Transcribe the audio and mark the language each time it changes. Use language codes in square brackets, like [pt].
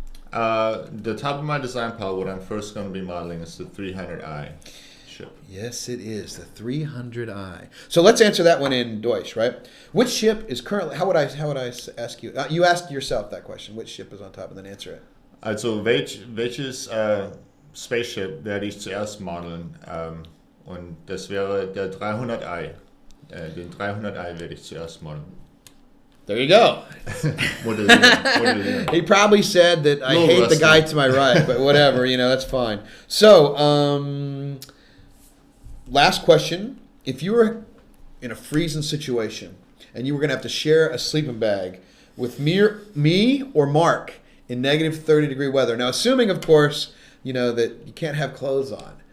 [en] The top of my design pile, what I'm first going to be modeling is the 300i ship. Yes, it is the 300i. So let's answer that one in Deutsch, right? Which ship is currently? How would I ask you? You asked yourself that question. Which ship is on top, and then answer it. [de] Also, welches Spaceship werde ich zuerst modeln? Und das wäre der 300i. Den 300i werde ich zuerst modeln. [en] There you go. What is it? He probably said that I hate the guy to my right, but whatever, that's fine. So, last question. If you were in a freezing situation and you were going to have to share a sleeping bag with me or Mark in negative 30-degree weather, now assuming, of course, that you can't have clothes on.